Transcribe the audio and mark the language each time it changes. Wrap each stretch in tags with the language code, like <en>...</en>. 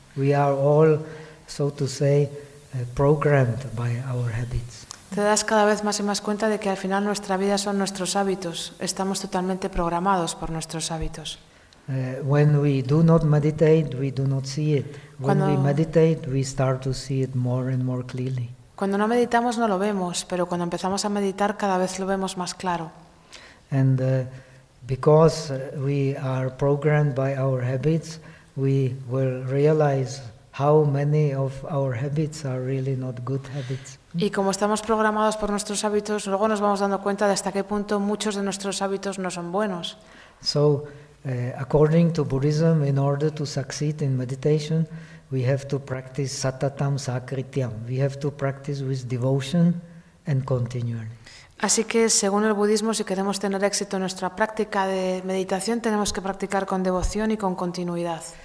<en>We are all, so to say, programmed by our habits.</en> <es>Te das cada vez más y más cuenta de que al final nuestra vida son nuestros hábitos. Estamos totalmente programados por nuestros hábitos.</es> <en>When we do not meditate, we do not see it. When we meditate, we start to see it more and more clearly.</en> <es>Cuando no meditamos no lo vemos, pero cuando empezamos a meditar cada vez lo vemos más claro.</es> <en>And because we are programmed by our habits, we will realize how many of our habits are really not good habits.</en> <es>Y como estamos programados por nuestros hábitos, luego nos vamos dando cuenta de hasta qué punto muchos de nuestros hábitos no son buenos.</es> <en>So, according to Buddhism, in order to succeed in meditation, we have to practice satatam sakrityam. We have to practice with devotion and continually.</en> <es>Así que, según el budismo, si queremos tener éxito en nuestra práctica de meditación, tenemos que practicar con devoción y con continuidad.</es>